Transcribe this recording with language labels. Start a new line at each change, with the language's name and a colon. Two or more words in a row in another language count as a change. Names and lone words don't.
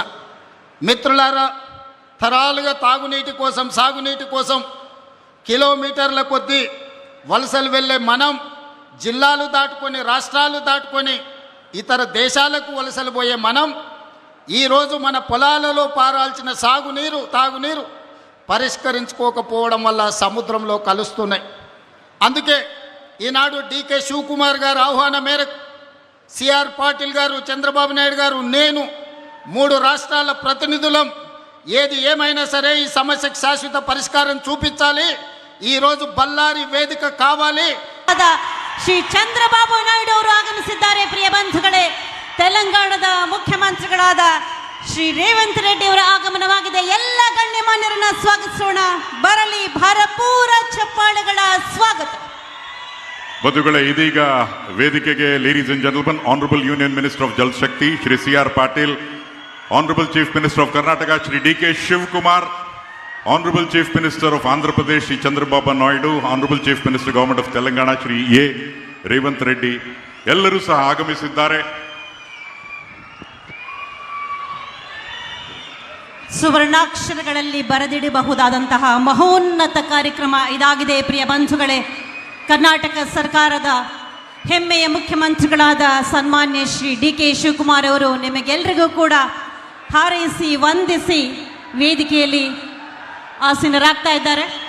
Telugu: మిత్రులారా, తరాలుగా తాగునీటి కోసం, సాగునీటి కోసం కిలోమీటర్ల కొద్దీ వలసలు వెళ్ళే మనం జిల్లాలు దాటుకొని, రాష్ట్రాలు దాటుకొని ఇతర దేశాలకు వలసలు పోయే మనం ఈరోజు మన పొలాలలో పారాల్సిన సాగునీరు, తాగునీరు పరిష్కరించుకోకపోవడం వల్ల సముద్రంలో కలుస్తున్నాయి. అందుకే ఈనాడు డికే శివకుమార్ గారు ఆహ్వానం మేరకు సిఆర్ పాటిల్ గారు, చంద్రబాబు నాయుడు గారు, నేను 3 రాష్ట్రాల ప్రతినిధులం ఏది ఏమైనా సరే ఈ సమస్యకు శాశ్వత పరిష్కారం చూపించాలి. ఈరోజు బళ్ళారి వేదిక కావాలి.
Kannada: ಶ್ರೀ ಚಂದ್ರಬಾಬು ನಾಯ್ಡು ಅವರು ಆಗಮಿಸಿದ್ದಾರೆ. ಪ್ರಿಯ ಬಂಧುಗಳೇ, ತೆಲಂಗಾಣದ ಮುಖ್ಯಮಂತ್ರಿಗಳಾದ ಶ್ರೀ ರೇವಂತ್ ರೆಡ್ಡಿ ಅವರ ಆಗಮನವಾಗಿದೆ. ಎಲ್ಲ ಗಣ್ಯಮಾನ್ಯರನ್ನ ಸ್ವಾಗತಿಸೋಣ. ಬರಲಿ ಭರಪೂರ ಚಪ್ಪಾಳೆಗಳ ಸ್ವಾಗತ. ಬಂಧುಗಳೇ, ಇದೀಗ ವೇದಿಕೆಗೆ
English: Ladies and gentleman Honourable Union Minister of Jal Shakti Shri CR Patil, Honourable Chief Minister of Karnataka Shri DK Shivakumar, Honorable Chief Minister of Andhra Pradesh Shri Chandrababu Naidu, Honorable Chief Minister Government of Telangana Shri A.
Kannada: Revanth Reddy ಎಲ್ಲರೂ ಸಹ ಆಗಮಿಸಿದ್ದಾರೆ. ಸುವರ್ಣಾಕ್ಷರಗಳಲ್ಲಿ ಬರೆದಿಡಬಹುದಾದಂತಹ ಮಹೋನ್ನತ ಕಾರ್ಯಕ್ರಮ ಇದಾಗಿದೆ. ಪ್ರಿಯ ಬಂಧುಗಳೇ, ಕರ್ನಾಟಕ ಸರ್ಕಾರದ ಹೆಮ್ಮೆಯ ಮುಖ್ಯಮಂತ್ರಿಗಳಾದ ಸನ್ಮಾನ್ಯ ಶ್ರೀ ಡಿಕೆ ಶಿವಕುಮಾರ್ ಅವರು ನಿಮಗೆಲ್ಲರಿಗೂ ಕೂಡ ಹಾರೈಸಿ ವಂದಿಸಿ ವೇದಿಕೆಯಲ್ಲಿ ಆಸೀನರಾಗ್ತಾ ಇದ್ದಾರೆ.